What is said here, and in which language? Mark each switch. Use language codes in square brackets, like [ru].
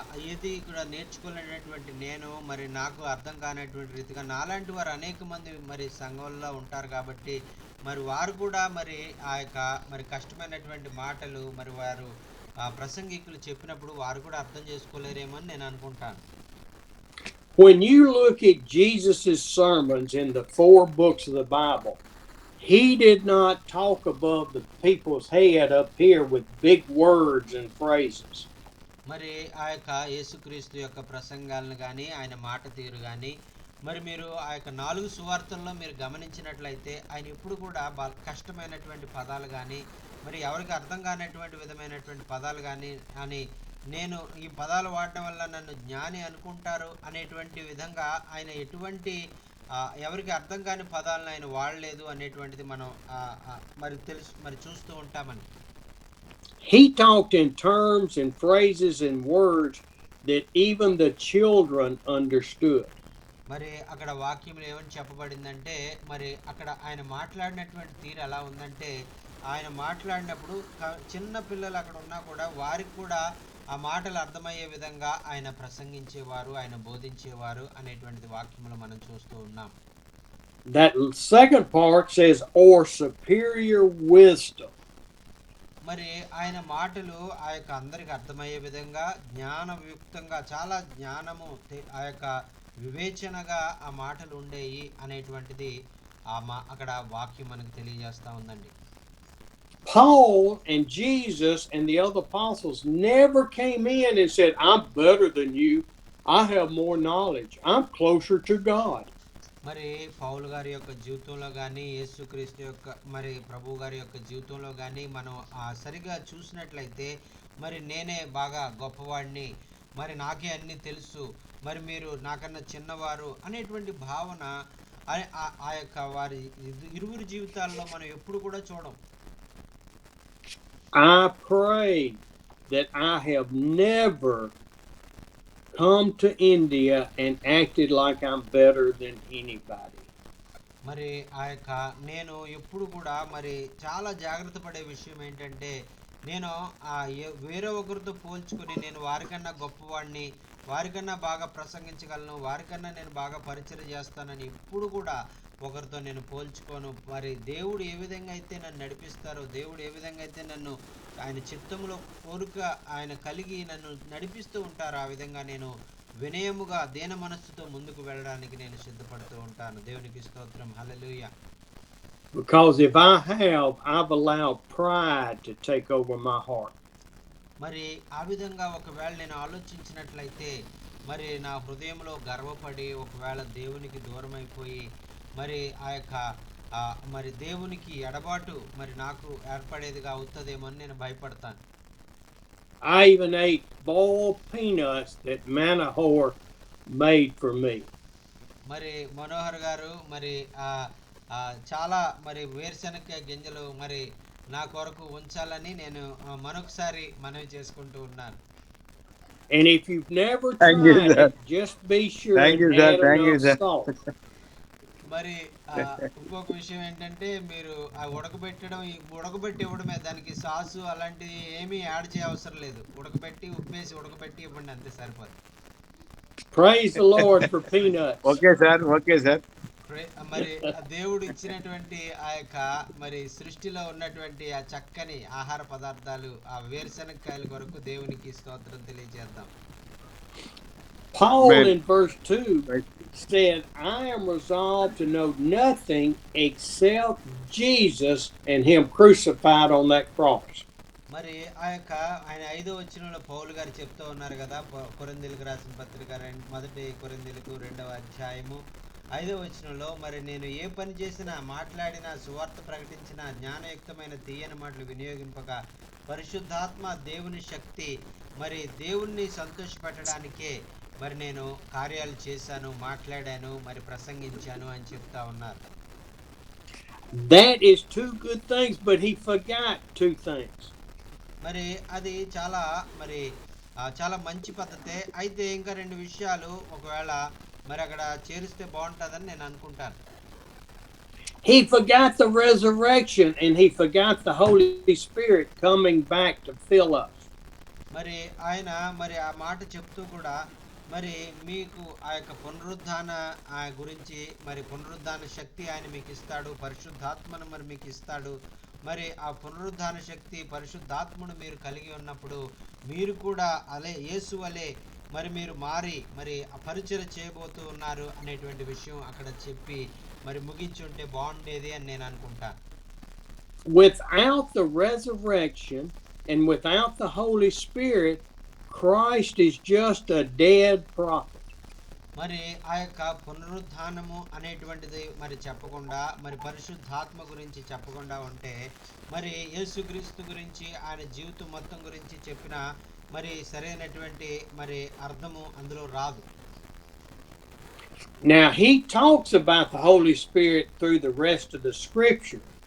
[te] ఇది కూడా నేర్చుకోలేనటువంటి నేను మరి నాకు అర్థం కానటువంటి రీతిగా నాలాంటి వారు అనేక మంది మరి సంఘంలో ఉంటారు కాబట్టి మరి వారు కూడా మరి ఆ యొక్క మరి కష్టమైనటువంటి మాటలు మరి వారు ప్రసంగికులు చెప్పినప్పుడు వారు కూడా అర్థం చేసుకోలేరేమో అని నేను అనుకుంటాను. [en] When you look at Jesus' sermons in the 4 books of the Bible, he did not talk above the people's head up here with big words and phrases. [te] మరి ఆ యొక్క యేసుక్రీస్తు యొక్క ప్రసంగాలను కానీ ఆయన మాట తీరు కానీ మరి మీరు ఆ యొక్క 4 సువార్తల్లో మీరు గమనించినట్లయితే ఆయన ఎప్పుడు కూడా కష్టమైనటువంటి పదాలు కానీ మరి ఎవరికి అర్థం కానటువంటి విధమైనటువంటి పదాలు కానీ అని నేను ఈ పదాలు వాడటం వల్ల నన్ను జ్ఞాని అనుకుంటారు అనేటువంటి విధంగా ఆయన ఎటువంటి ఎవరికి అర్థం కాని పదాలను ఆయన వాడలేదు అనేటువంటిది మనం మరి చూస్తూ ఉంటామని. [en] He talked in terms and phrases and words that even the children understood. [te] మరి అక్కడ వాక్యంలో ఏమని చెప్పబడిందంటే మరి అక్కడ ఆయన మాట్లాడినటువంటి తీరు ఎలా ఉందంటే ఆయన మాట్లాడినప్పుడు చిన్న పిల్లలు అక్కడ ఉన్నా కూడా వారికి కూడా ఆ మాటలు అర్థమయ్యే విధంగా ఆయన ప్రసంగించేవారు, ఆయన బోధించేవారు అనేటువంటిది వాక్యంలో మనం చూస్తూ ఉన్నాం. [en] That second part says or superior wisdom. [te] మరి ఆయన మాటలు ఆ యొక్క అందరికి అర్థమయ్యే విధంగా జ్ఞానయుక్తంగా చాలా జ్ఞానము ఆ యొక్క వివేచనగా ఆ మాటలు ఉండేవి అనేటువంటిది అక్కడ వాక్యం మనకు తెలియజేస్తా ఉందండి. [en] Paul and Jesus and the other apostles never came in and said, I'm better than you. I have more knowledge. I'm closer to God. [te] మరి పౌలు గారి యొక్క జీవితంలో కానీ యేసుక్రీస్తు యొక్క మరి ప్రభు గారి యొక్క జీవితంలో కానీ మనం సరిగా చూసినట్లయితే మరి నేనే బాగా గొప్పవాడిని, మరి నాకే అన్ని తెలుసు, మరి మీరు నాకన్నా చిన్నవారు అనేటువంటి భావన ఆ యొక్క వారి ఇరువురి జీవితాల్లో మనం ఎప్పుడు కూడా చూడం. [en] I pray that I have never come to India and acted like I'm better than anybody. [te] మరి ఆ యొక్క నేను ఎప్పుడు కూడా మరి చాలా జాగ్రత్త పడే విషయం ఏంటంటే నేను వేరే ఒకరితో పోల్చుకుని నేను వారికన్నా గొప్పవాడిని, వారికన్నా బాగా ప్రసంగించగలను, వారికన్నా నేను బాగా పరిచయం చేస్తానని ఎప్పుడు కూడా ఒకరితో నేను పోల్చుకోను. మరి దేవుడు ఏ విధంగా అయితే నన్ను నడిపిస్తారో, దేవుడు ఏ విధంగా అయితే నన్ను ఆయన చిత్తంలో కోరిక ఆయన కలిగి నన్ను నడిపిస్తూ ఉంటారో ఆ విధంగా నేను వినయముగా దీన మనస్సుతో ముందుకు వెళ్ళడానికి నేను సిద్ధపడుతూ ఉంటాను. దేవునికి స్తోత్రం. హల్లెలూయా. [en] Because if I have, I've allowed pride to take over my heart. [te] మరి ఆ విధంగా ఒకవేళ నేను ఆలోచించినట్లయితే మరి నా హృదయంలో గర్వపడి ఒకవేళ దేవునికి దూరం అయిపోయి మరి ఆ యొక్క మరి దేవునికి ఎడబాటు మరి నాకు ఏర్పడేదిగా అవుతుందేమో అని నేను భయపడతాను. [en] I even ate boiled peanuts that Manohar made for me. [te] మరి మనోహర్ గారు మరి చాలా మరి వేరుశనగ గింజలు మరి నా కొరకు ఉంచాలని నేను మరొకసారి మనవి చేసుకుంటూ ఉన్నాను. [en] And if you've never tried it, just be sure and add enough salt. [te] మరి ఇంకొక విషయం ఏంటంటే మీరు ఉడకబెట్టి ఇవ్వడమే, దానికి సాసు అలాంటివి ఏమీ యాడ్ చేయ అవసరం లేదు. ఉడకబెట్టి ఇవ్వండి, అంతే సరిపోదు. [en] Praise the Lord for peanuts. Okay sir. [te] మరి దేవుడు ఇచ్చినటువంటి ఆ యొక్క మరి సృష్టిలో ఉన్నటువంటి ఆ చక్కని ఆహార పదార్థాలు ఆ వేరుశనగకాయల కొరకు దేవునికి స్తోత్రం తెలియజేద్దాం. [en] Paul in verse 2 said, I am resolved to know nothing except Jesus and him crucified on that cross. [te] మరి ఆ యొక్క ఆయన 5వ వచనంలో పౌలు గారు చెప్తూ ఉన్నారు కదా, కొరింథీయులకు రాసిన పత్రిక 1 కొరింథీయులకు 2వ అధ్యాయము 5వ వచనంలో, మరి నేను ఏ పని చేసినా మాట్లాడినా సువార్త ప్రకటించిన జ్ఞానయుక్తమైన తీయని మాటలు వినియోగింపక పరిశుద్ధాత్మ దేవుని శక్తి మరి దేవుణ్ణి సంతోషపెట్టడానికే మరి నేను కార్యాలు చేశాను, మాట్లాడాను, మరి ప్రసంగించాను అని చెప్తా ఉన్నారు. [en] That is 2 good things, but he forgot 2 things. [te] మరి అది చాలా మంచి పద్ధతే. అయితే ఇంకా 2 విషయాలు ఒకవేళ మరి అక్కడ చేరిస్తే బాగుంటుందని నేను అనుకుంటాను. [en] He forgot the resurrection and he forgot the Holy Spirit coming back to fill us. [te] మరి ఆయన మరి ఆ మాట చెప్తూ కూడా మరి మీకు ఆ యొక్క పునరుద్ధాన గురించి మరి పునరుద్ధాన శక్తి ఆయన మీకు ఇస్తాడు, పరిశుద్ధాత్మను మరి మీకు ఇస్తాడు. మరి ఆ పునరుద్ధాన శక్తి పరిశుద్ధాత్మను మీరు కలిగి ఉన్నప్పుడు మీరు కూడా అలే యేసు వలె మరి మీరు మారి మరి పరిచయం చేయబోతూ ఉన్నారు అనేటువంటి విషయం అక్కడ చెప్పి మరి ముగించుంటే బాగుండేది అని నేను అనుకుంటాను. [en] Without the resurrection and without the Holy Spirit, Christ is just a dead prophet. [te] మరి ఆ యొక్క పునరుద్ధానము అనేటువంటిది మరి చెప్పకుండా మరి పరిశుద్ధాత్మ గురించి చెప్పకుండా ఉంటే మరి యేసుక్రీస్తు గురించి ఆయన జీవితం మొత్తం గురించి చెప్పిన మరి సరైనటువంటి మరి అర్థము అందులో రాదు. [en] Now he talks about the Holy Spirit through the rest of the scripture.